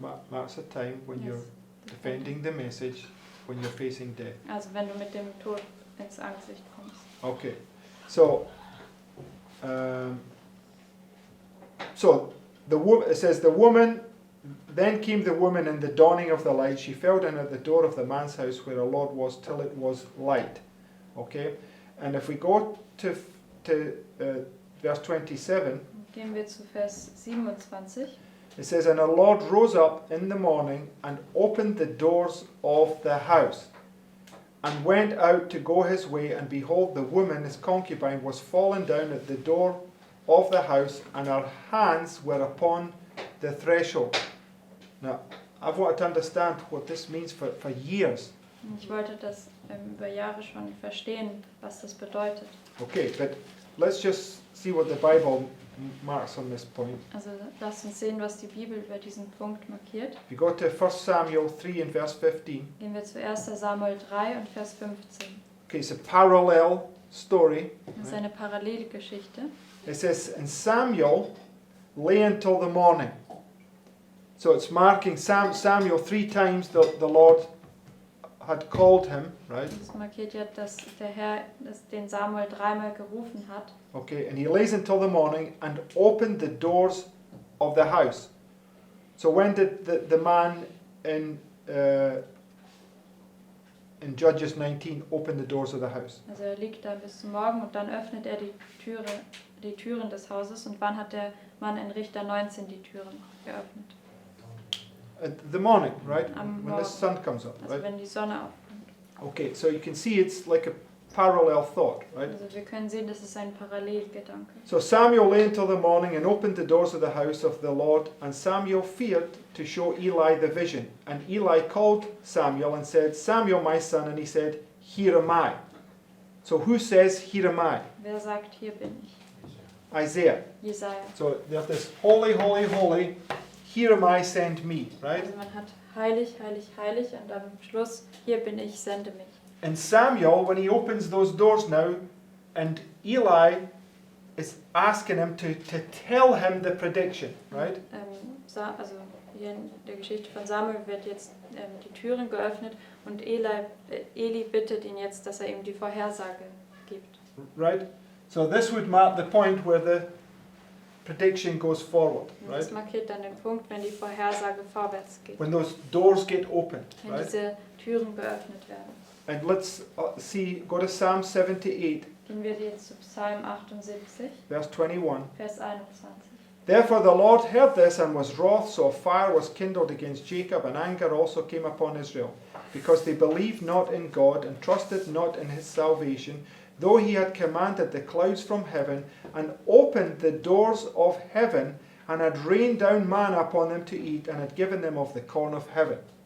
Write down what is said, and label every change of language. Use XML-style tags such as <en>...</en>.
<en>Marks a time when you're defending the message when you're facing death.</en> <de>Also wenn du mit dem Tod ins Angesicht kommst.</de> <en>Okay, so it says the woman. Then came the woman in the dawning of the light. She fell down at the door of the man's house where her Lord was, till it was light. Okay, and if we go to verse 27,</en> <de>Gehen wir zu Vers 27.</de> <en>it says, And her Lord rose up in the morning and opened the doors of the house, and went out to go his way, and behold, the woman, his concubine, was fallen down at the door of the house, and her hands were upon the threshold. Now, I've wanted to understand what this means for years.</en> <de>Ich wollte das über Jahre schon verstehen, was das bedeutet.</de> <en>Okay, but let's just see what the Bible marks on this point.</en> <de>Also lasst uns sehen, was die Bibel über diesen Punkt markiert.</de> <en>If you go to 1 Samuel 3 and verse 15,</en> <de>Gehen wir zu 1. Samuel 3 und Vers 15.</de> <en>okay, it's a parallel story.</en> <de>Das ist eine Parallelgeschichte.</de> <en>It says, And Samuel lay until the morning. So it's marking Samuel 3 times the Lord had called him, right?</en> <de>Das markiert ja, dass der Herr den Samuel dreimal gerufen hat.</de> <en>Okay, and he lays until the morning and opened the doors of the house. So when did the man in Judges 19 open the doors of the house?</en> <de>Also er liegt da bis zum Morgen und dann öffnet er die Türen des Hauses. Und wann hat der Mann in Richter 19 die Türen geöffnet?</de> <en>At the morning, right?</en> <de>Am</de> <en>When the</en> <de>Morgen.</de> <en>sun comes up,</en> <de>Also</de> <en>right?</en> <de>wenn die Sonne aufkommt.</de> <en>Okay, so you can see it's like a parallel thought, right?</en> <de>Also wir können sehen, das ist ein Parallelgedanke.</de> <en>So Samuel lay until the morning and opened the doors of the house of the Lord, and Samuel feared to show Eli the vision. And Eli called Samuel and said, Samuel, my son, and he said, Here am I. So who says, Here am I?</en> <de>Wer sagt, hier bin ich?</de> <en>Isaiah.</en> <de>Jesaja.</de> <en>So there's this holy, holy, holy, here am I, send me, right?</en> <de>Also man hat heilig, heilig, heilig und am Schluss, hier bin ich, sende mich.</de> <en>And Samuel, when he opens those doors now, and Eli is asking him to tell him the prediction, right?</en> <de>Also hier in der Geschichte von Samuel wird jetzt die Türen geöffnet und Eli bittet ihn jetzt, dass er ihm die Vorhersage gibt.</de> <en>Right? So this would mark the point where the prediction goes forward,</en> <de>Und das</de> <en>right?</en> <de>markiert dann den Punkt, wenn die Vorhersage vorwärts geht.</de> <en>When those doors get opened,</en> <de>Wenn</de> <en>right?</en> <de>diese Türen geöffnet werden.</de> <en>And let's go to Psalm 78,</en> <de>Gehen wir jetzt zu Psalm 78,</de> <en>verse 21.</en> <de>Vers 21.</de> <en>Therefore the Lord heard this and was wroth, so a fire was kindled against Jacob, and anger also came upon Israel, because they believed not in God and trusted not in his salvation, though he had commanded the clouds from heaven, and opened the doors of heaven, and had rained down manna upon them to eat, and had given them of the corn of heaven.</en>